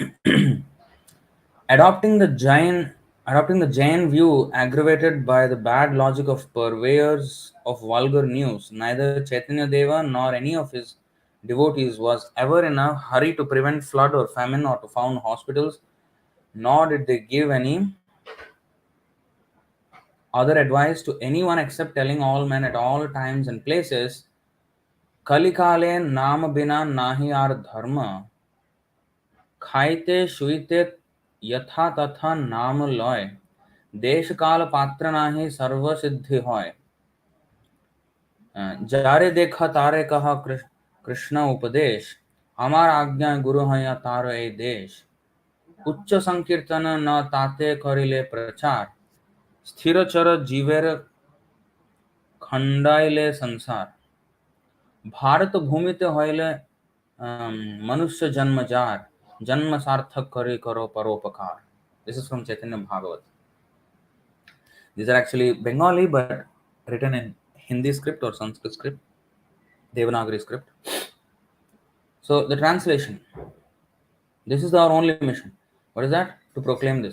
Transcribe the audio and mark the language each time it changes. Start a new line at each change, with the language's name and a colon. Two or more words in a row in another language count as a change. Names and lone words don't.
English: Adopting the Jain view, aggravated by the bad logic of purveyors of vulgar news, neither Chaitanya Deva nor any of his devotees was ever in a hurry to prevent flood or famine or to found hospitals, nor did they give any other advice to anyone except telling all men at all times and places,
Bangla: কলিকালে নাম বিনা নাহি আর ধর্ম, খাইতে শুইতে যথা তথা নাম লয় দেশ কাল পাত্র নাহি সর্ব সিদ্ধি হয় যারে দেখা তারে কহা কৃষ্ণ উপদেশ আমার আজ্ঞা গুরু হৈ তার এ দেশ উচ্চ সংকীর্তন ন তাতে করিলে প্রচার স্থির চর জীবের খণ্ডাইলে সংসার ভারত ভূমিতে হইলে মনুষ্য জন্ম যার জন্ম সার্থক করে করো পরোপকার.
English: This is from Chaitanya Bhagavat. These are actually Bengali, but written in Hindi script or Sanskrit script, Devanagari script. So the translation. This is our only mission. What is that? To proclaim this.